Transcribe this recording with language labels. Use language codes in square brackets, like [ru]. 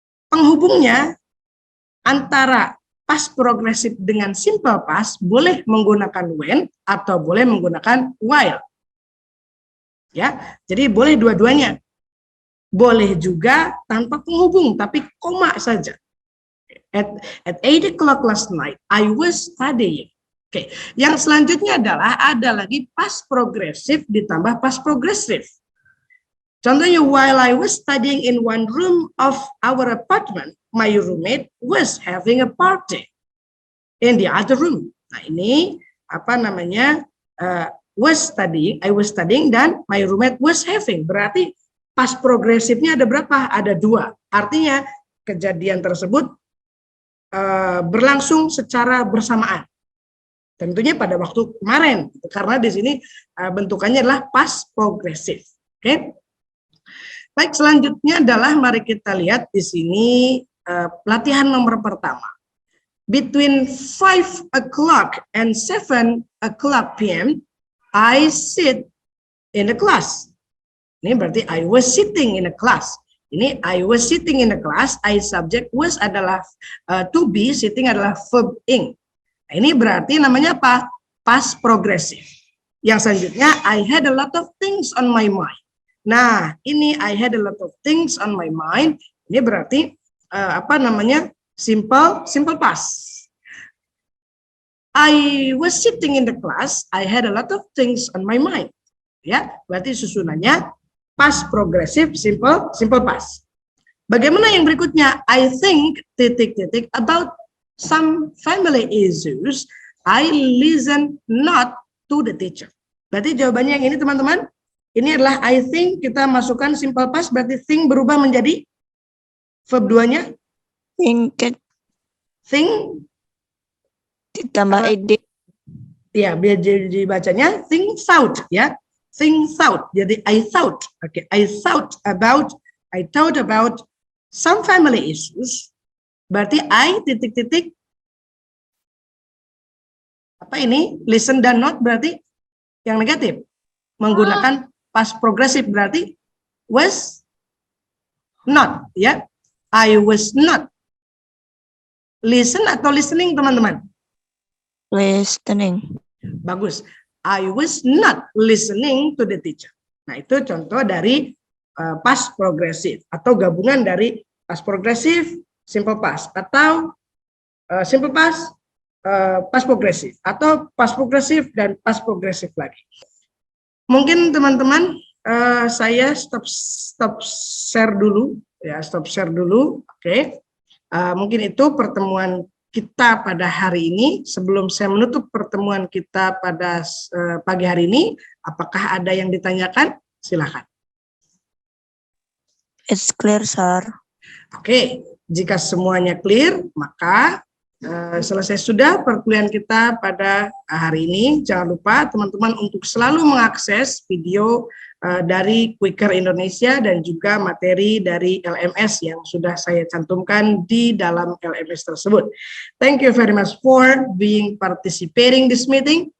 [id] Penghubungnya antara past progressive dengan simple past boleh menggunakan when atau boleh menggunakan while. Ya, jadi boleh dua-duanya. Boleh juga tanpa penghubung, tapi koma saja. [en] At 8 o'clock last night, I was studying. [id] Oke, yang selanjutnya ada lagi past progressive ditambah past progressive. [en] Contohnya, while I was studying in one room of our apartment, my roommate was having a party in the other room. [id] Nah, ini apa namanya? [en] I was studying dan my roommate was having. [id] Berarti past progresifnya ada berapa? Ada 2. Artinya kejadian tersebut berlangsung secara bersamaan. Tentunya pada waktu kemarin, karena di sini bentukannya adalah past progressive. Oke. Baik, selanjutnya adalah mari kita lihat di sini latihan nomor pertama. [en] Between 5 o'clock and 7 o'clock p.m., I sit in the class. [id] Ini berarti [en] I was sitting in a class. Ini I was sitting in the class, I subject was adalah to be, sitting adalah verb ing. [id] Nah, ini berarti namanya apa? [en] Past progressive. [id] Yang selanjutnya, [en] I had a lot of things on my mind. Nah, ini I had a lot of things on my mind. [id] Ini berarti apa namanya? [en] Simple past. I was sitting in the class. I had a lot of things on my mind. [id] Ya, berarti susunannya past progressive, simple past. Bagaimana yang berikutnya? [en] I think [id] titik-titik [en] about some family issues. I listen not to the teacher. [id] Berarti jawabannya yang ini teman-teman. Ini adalah I think, kita masukkan simple past, berarti think berubah menjadi verb 2-nya. Think ditambah ed. Ya, biar dibacanya think thought ya. Think thought. Jadi I thought. [en] Oke, I thought about some family issues. [id] Berarti I titik-titik apa ini? Listen dan not berarti yang negatif. Menggunakan past progressive berarti was not ya. [en] I was not. [id] Listen atau listening teman-teman? [en] Listening. [id] Bagus. [en] I was not listening to the teacher. [id] Nah, itu contoh dari past progressive atau gabungan dari past progressive, simple past atau simple past, past progresif, atau past progresif dan past progresif lagi. Mungkin teman-teman saya stop share dulu ya, stop share dulu. Oke. Mungkin itu pertemuan kita pada hari ini. Sebelum saya menutup pertemuan kita pada pagi hari ini, apakah ada yang ditanyakan? Silakan. [en] It's clear, sir. [id] Oke, jika semuanya clear, maka selesai sudah perkuliahan kita pada hari ini. Jangan lupa teman-teman untuk selalu mengakses video dari Quicker Indonesia dan juga materi dari LMS yang sudah saya cantumkan di dalam LMS tersebut. [en] Thank you very much for being participating this meeting.